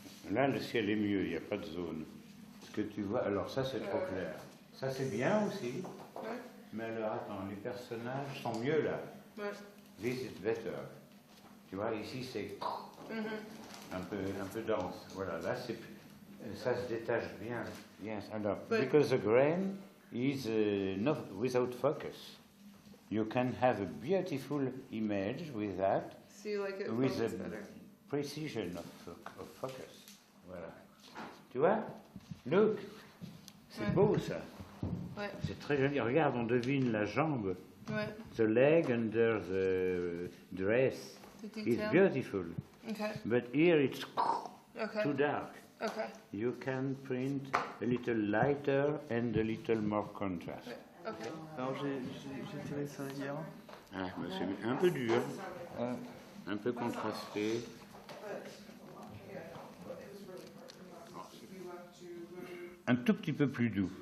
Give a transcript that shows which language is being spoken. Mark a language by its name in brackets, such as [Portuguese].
[French] Là, le ciel est mieux, il n'y a pas de zone. Ce que tu vois, alors ça, c'est trop clair. Ça, c'est bien aussi. Mais alors, attends, les personnages sont mieux là. [English] This is better. [French] Tu vois, ici, c'est un peu dense. Voilà, là, ça se détache bien. [English] Yes, [French] alors, [English] because the grain is not without focus. You can have a beautiful image with that, with a precision of focus. [French] Voilà. Tu vois? [English] Look, [French] c'est beau ça. Ouais. C'est très joli. Regarde, on devine la jambe. Ouais. [English] The leg under the dress is beautiful. Okay. But here it's Okay. too dark. Okay. You can print a little lighter and a little more contrast. Okay. [French] Alors j'ai tiré ça hier. Ah, bah, c'est un peu dur, un peu contrasté. Un tout petit peu plus doux.